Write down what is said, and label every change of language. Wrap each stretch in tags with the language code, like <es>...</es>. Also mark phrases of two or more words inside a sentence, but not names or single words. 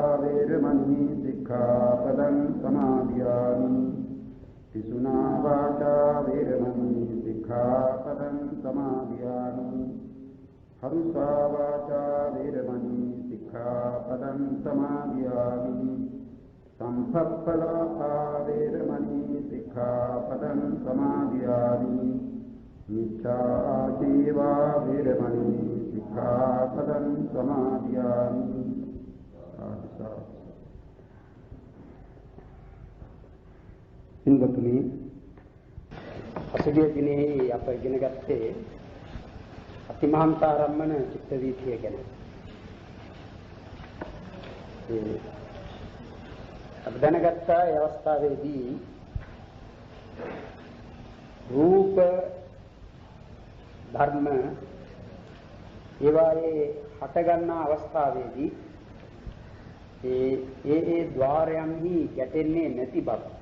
<pi>वेरमणि सिक्खापदं समादयामि पिसुना वाचा वेरमणि सिक्खापदं समादयामि हरुषा वाचा वेरमणि सिक्खापदं समादयामि संपप्पला वेरमणि सिक्खापदं समादयामि मिथ्याजीवा वेरमणि सिक्खापदं समादयामि</pi> <si>ඉන්වතුනි අසුගිය දිනේ අප ඉගෙන ගත්තේ අතිමහන්තාරම්මන චිත්ත වීථිය ගැන. අප දැනගත්තා ඒ අවස්ථාවේදී රූප ධර්ම ඒවායේ හටගන්නා අවස්ථාවේදී ඒ ద్వාරයන්හි ගැටෙන්නේ නැති බව.</si>